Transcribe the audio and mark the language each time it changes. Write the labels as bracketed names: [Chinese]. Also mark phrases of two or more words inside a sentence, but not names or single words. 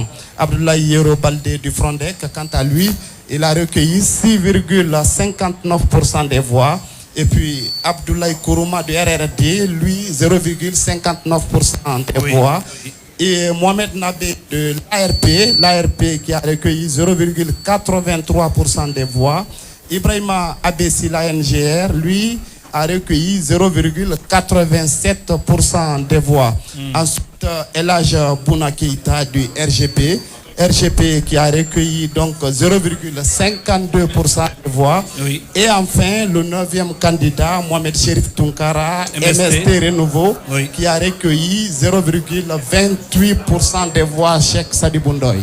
[French] Abdoulaye Yero Baldé du Frondec, quant à lui, il a recueilli 6,59% des voix. Et puis Abdoulaye Kourouma de RRD, lui, 0,59% des voix. Et Mohamed Nabé de l'ARP qui a recueilli 0,83% des voix. Ibrahima Abessi, l'ANGR, lui, a recueilli 0,87% des voix. Ensuite, Elhadj Bouna Keïta du RGP qui a recueilli donc 0,52% de voix. Oui. Et enfin, le 9e candidat, Mohamed Cherif Tunkara, MST Renouveau, qui a recueilli 0,28% des voix, Cheikh Sadibou Ndoye.